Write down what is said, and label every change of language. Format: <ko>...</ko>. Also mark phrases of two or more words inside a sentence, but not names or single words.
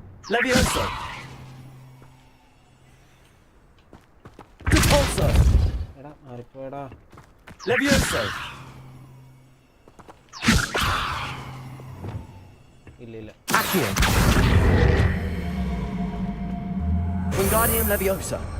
<ml>Levioso! Repulso! എടാ മാറിപ്പോയടാ. Levioso! ഇല്ല ഇല്ല. Accio! Wingardium Leviosa!</ml>